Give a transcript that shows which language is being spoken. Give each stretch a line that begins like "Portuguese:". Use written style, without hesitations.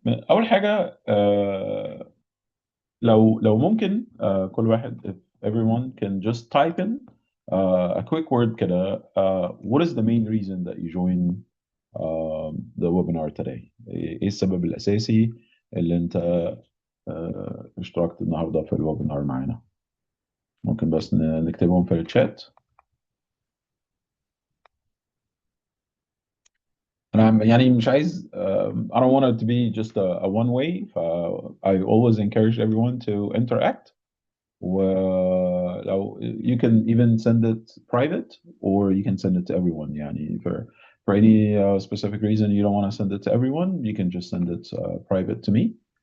Arabic: أول حاجة, لو ممكن كل واحد,
English: if everyone can just type in a quick word
Arabic: كده,
English: what is the main reason that you join the webinar today?
Arabic: ايه السبب الأساسي اللي انت اشتركت النهارده في الويبينار معانا؟ ممكن بس نكتبهم في الشات. انا يعني مش عايز,
English: I don't want it to be just a one way, I always encourage everyone to interact. ولو you can even send it private or you can send it to everyone, يعني for any specific reason you don't want to send it to everyone, you can just send it private to me.